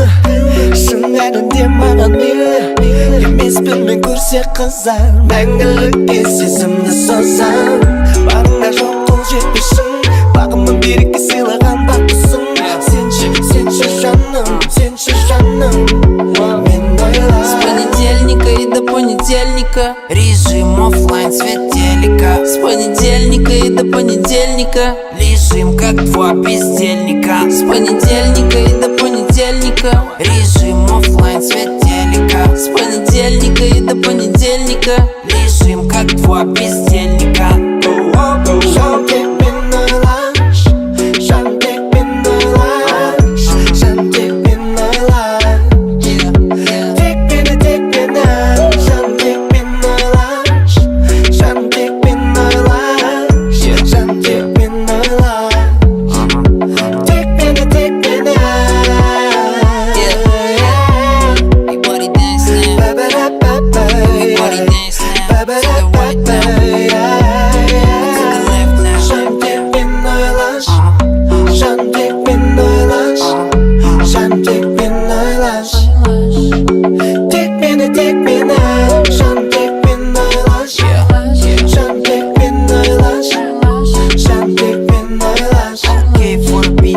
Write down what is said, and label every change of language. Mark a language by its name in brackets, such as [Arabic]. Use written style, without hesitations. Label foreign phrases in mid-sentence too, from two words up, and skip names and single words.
[Kazakh] Шын әлемде маған мейлі, емеспін мен көрсе қызар. Мәңгілікке сезімді созам, барыңда жоқ қол жетпесін. Бағымның береке сыйлаған бақытсың. Сенші жаным, мен ойлар. [Russian] С понедельника и до понедельника режим оффлайн, свет телека. С понедельника и до понедельника лежим как два бездельника. С понедельника и до понедельника режим оффлайн, свет телека. С понедельника и до понедельника лежим как два бездельника. [Kazakh] Жан тек мен ойлаш, жан тек мен ойлаш, жан тек мен ойлаш. Тек мені, жан тек мен ойлаш, жан тек мен ойлаш, жан тек мен ойлаш. Тек мені, [English] Everybody dance now, everybody dance now. To the right now, to the left now. [Kazakh] жан тек мен ойлаш, жан тек мен ойлаш, жан тек мен ойлаш. Тек мені, жан тек мен ойлаш, жан тек мен ойлаш, жан тек мен ойлаш. [English] Okay, for the